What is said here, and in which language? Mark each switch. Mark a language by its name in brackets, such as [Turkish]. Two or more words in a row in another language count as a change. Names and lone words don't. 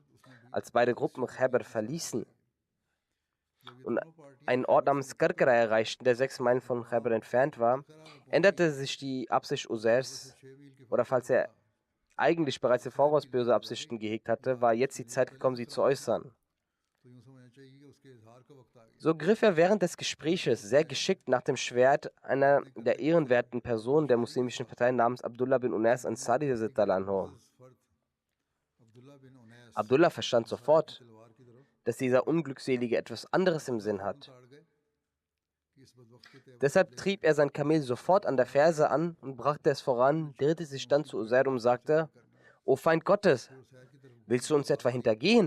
[German] Als beide Gruppen Khaybar verließen und einen Ort namens Karkara erreichten, der 6 Meilen von Khaybar entfernt war, änderte sich die Absicht Usairs, oder falls er eigentlich bereits im Voraus böse Absichten gehegt hatte, war jetzt die Zeit gekommen, sie zu äußern. So griff er während des Gespräches sehr geschickt nach dem Schwert einer der ehrenwerten Personen der muslimischen Partei namens Abdullah bin Unais Ansari [Arabic] رضي الله عنه. [German] Abdullah verstand sofort, dass dieser Unglückselige etwas anderes im Sinn hat. Deshalb trieb er sein Kamel sofort an der Ferse an und brachte es voran, drehte sich dann zu Usair und sagte, O Feind Gottes, willst du uns etwa hintergehen?